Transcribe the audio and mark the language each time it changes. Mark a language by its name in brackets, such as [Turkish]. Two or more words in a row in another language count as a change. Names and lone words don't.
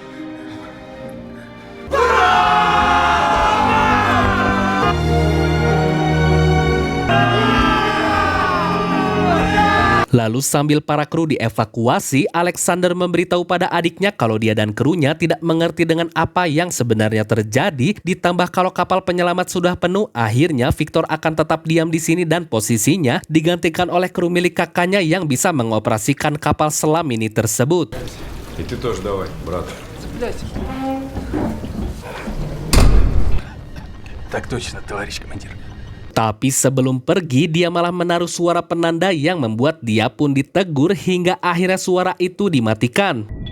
[Indonesian] Lalu sambil para kru dievakuasi, Alexander memberitahu pada adiknya kalau dia dan krunya tidak mengerti dengan apa yang sebenarnya terjadi. Ditambah kalau kapal penyelamat sudah penuh, akhirnya Victor akan tetap diam di sini dan posisinya digantikan oleh kru milik kakaknya yang bisa mengoperasikan kapal selam ini tersebut. [Russian] И ты тоже давай, брат. Так точно, товарищ командир. [Indonesian] Tapi sebelum pergi, dia malah menaruh suara penanda yang membuat dia pun ditegur hingga akhirnya suara itu dimatikan.